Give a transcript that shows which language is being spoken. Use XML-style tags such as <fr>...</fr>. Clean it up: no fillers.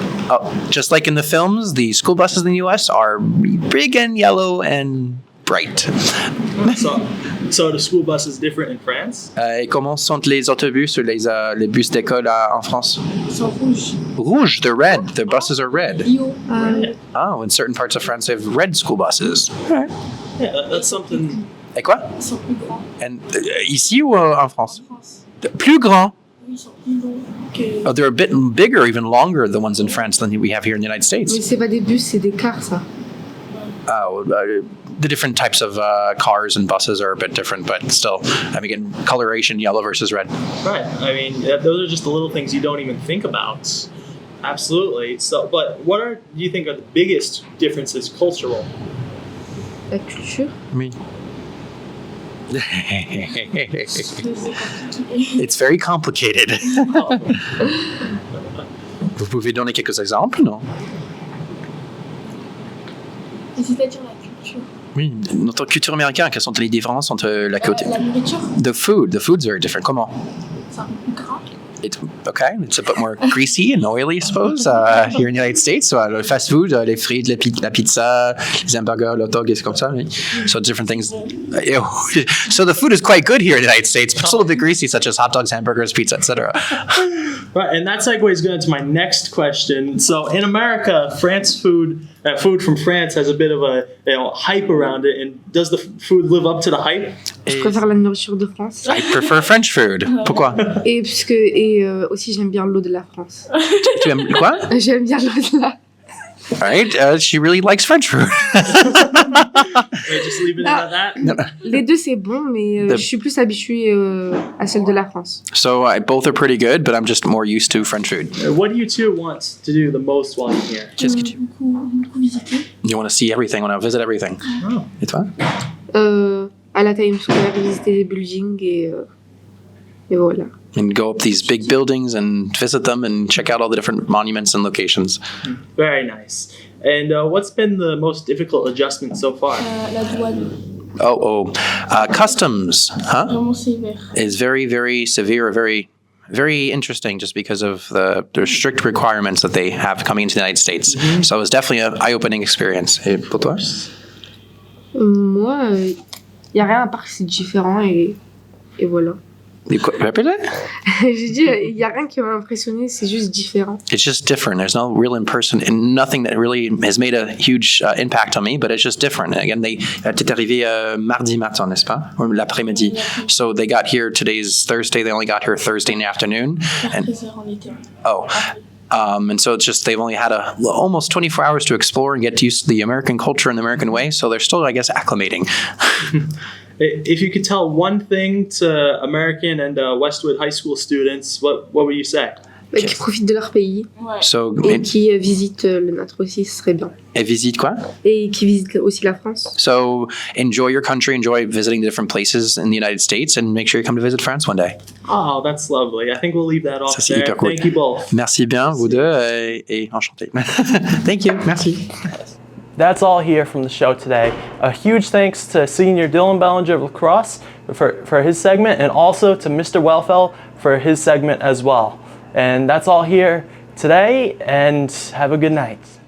<en>Oh, just like in the films, the school buses in the US are big and yellow and bright. So the school bus is different in France?</en> <fr>Et comment sont les autobus ou les bus d'école en France? Ils sont rouges.</fr> <en>Rouge, they're red. The buses are red. Bio. Oh, in certain parts of France, they have red school buses. Yeah, that's something.</en> <fr>Et quoi? Ils sont plus grands And, ici ou en France? en France. Plus grands. Oui, ils sont plus longs que.</fr> <en>Oh, they're a bit bigger, even longer, the ones in France than we have here in the United</en> <fr>Mais</fr> <en>States.</en> <fr>c'est pas des bus, c'est des cars, ça.</fr> <en>Oh, the different types of cars and buses are a bit different, but still, I mean, again, coloration, yellow versus red. Right. I mean, those are just the little things you don't even think about. Absolutely. So, but do you think are the biggest differences cultural?</en> <fr>La culture.</fr> <en>Me.</en> <fr>C'est compliqué.</fr> <en>It's very complicated.</en> <fr>Vous pouvez donner quelques exemples, non? C'est-à-dire la culture. Oui, notre culture américaine, quelles sont les différences entre la côté? La nourriture,</fr> <en>The food's very different.</en> <fr>Comment? c'est un peu plus gras.</fr> <en>It's okay. It's a bit more greasy and oily, I suppose, here in the United States.</en> <fr>So, le fast food, les frites, la pizza, les hamburgers, le hot dog, c'est comme ça.</fr> <en>So different things. So the food is quite good here in the United States, but it's a little bit greasy, such as hot dogs, hamburgers, pizza, etc. Right, and that segues good into my next question. So in America, food from France has a bit of a hype around it. And does the food live up to the hype?</en> <fr>Je préfère la nourriture de France.</fr> <en>I prefer French food.</en> <fr>Pourquoi? Et aussi, j'aime bien l'eau de la France. Tu aimes quoi? J'aime bien l'eau de la...</fr> <en>All right, she really likes French food. Wait, just leave it at that?</en> <fr>Les deux, c'est bon, mais je suis plus habituée à celle de la France.</fr> <en>So both are pretty good, but I'm just more used to French food. What do you two want to do the most while you're here?</en> <fr>Qu'est-ce que tu... Beaucoup visiter.</fr> <en>You want to see everything, want to visit everything. Oh.</en> <fr>Et toi? À la Times Square, visiter les buildings et voilà.</fr> <en>And go up these big buildings and visit them and check out all the different monuments and locations. Very nice. And what's been the most difficult adjustment so far?</en> <fr>La douane,</fr> <en>Customs, huh?</en> <fr>vraiment sévère.</fr> <en>Is very, very severe, very, very interesting just because of the strict requirements that they have coming into the United States. Mm-hmm. So it was definitely an eye-opening experience.</en> <fr>Et pour toi? Moi, il n'y a rien à part que c'est différent et voilà. Répétez? J'ai dit, il n'y a rien qui m'a impressionné, c'est juste différent.</fr> <en>It's just different. There's no real in-person and nothing that really has made a huge impact on me, but it's just different.</en> <fr>Again, t'es arrivé mardi matin, n'est-ce pas? Ou l'après-midi.</fr> <en>So they got here, today's Thursday, they only got here Thursday in the afternoon. And,</en> <fr>13 heures en été.</fr> <en>and so it's just they've only had almost 24 hours to explore and get used to the American culture and the American way. So they're still, I guess, acclimating. If you could tell one thing to American and Westwood High School students, what would you say?</en> <fr>Qui profitent de leur pays Ouais.</fr> <en>So,</en> <fr>et qui visitent le nôtre aussi, ce serait bien. et visite quoi? Et qui visitent aussi la France.</fr> <en>So enjoy your country, enjoy visiting the different places in the United States, and make sure you come to visit France one day. Oh, that's lovely. I think we'll leave that off</en> <fr>Ça, c'est</fr> <en>there.</en> <fr>hyper cool.</fr> <en>Thank you both.</en> <fr>Merci bien, vous deux, et enchanté.</fr> <en>Thank you, merci. That's all here from the show today. A huge thanks to Senior Dylan Bellinger of lacrosse for his segment, and also to Mr. Welfel for his segment as well. And that's all here today, and have a good night.</en>